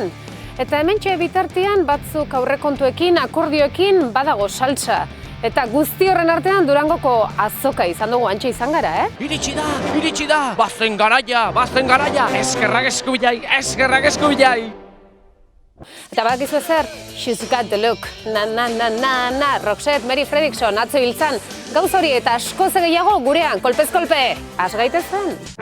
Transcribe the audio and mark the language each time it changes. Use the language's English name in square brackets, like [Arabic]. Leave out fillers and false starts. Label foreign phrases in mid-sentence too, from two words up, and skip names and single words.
[Basque] Eta hementxe bitartean batzuk aurrekontuekin, akordioekin badago saltsa. Eta guzti horren artean Durangoko azoka izan dugu antxe izan gara, Iritsi da! Bazen garaia! Eskerrak eskubilai! Eta badakizu zer, [English] she's got the look, [Basque] na, Roxette, Mary Fredrickson, atzo hiltzan, gauz hori eta askoz gehiago gurean, kolpez kolpe, has gaitezen!